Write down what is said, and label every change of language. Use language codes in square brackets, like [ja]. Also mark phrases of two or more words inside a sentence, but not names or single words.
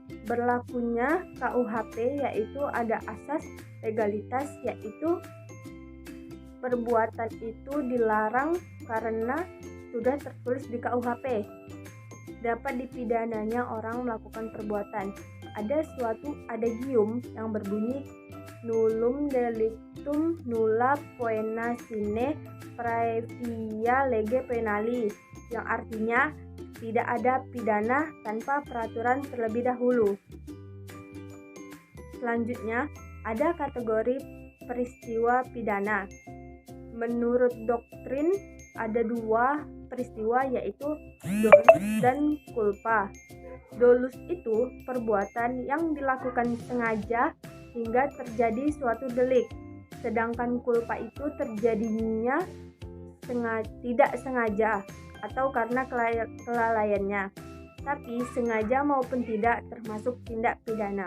[id] berlakunya KUHP yaitu ada asas legalitas, yaitu perbuatan itu dilarang karena sudah tertulis di KUHP. Dapat dipidananya orang melakukan perbuatan. Ada suatu adagium yang berbunyi [la] nullum delictum nulla poena sine praevia lege penali, [id] yang artinya tidak ada pidana tanpa peraturan terlebih dahulu. Selanjutnya, ada kategori peristiwa pidana. Menurut doktrin ada dua peristiwa, yaitu dolus dan culpa. Dolus itu perbuatan yang dilakukan sengaja hingga terjadi suatu delik, sedangkan culpa itu terjadinya tidak sengaja atau karena kelalaiannya, tapi sengaja maupun tidak termasuk tindak pidana.